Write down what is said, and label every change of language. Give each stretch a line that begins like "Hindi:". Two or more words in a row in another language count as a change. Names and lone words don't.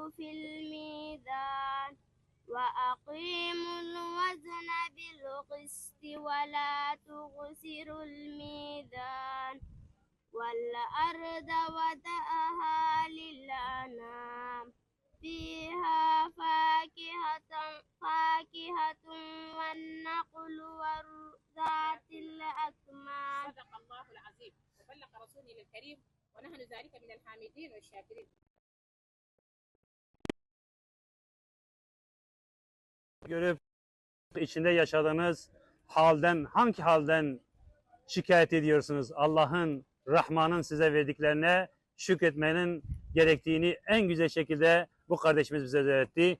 Arabic: في الميزان وأقيموا الوزن بالقسط ولا تخسروا الميزان والأرض وضعها للأنام فيها فاكهة والنخل وذات الأكمام. صدق الله العظيم وبلغ رسوله الكريم ونحن ذلك من الحامدين والشاكرين.
Turkish: Görüp içinde yaşadığınız halden, hangi halden şikayet ediyorsunuz? Allah'ın, Rahman'ın size verdiklerine şükretmenin gerektiğini en güzel şekilde bu kardeşimiz bize öğretti.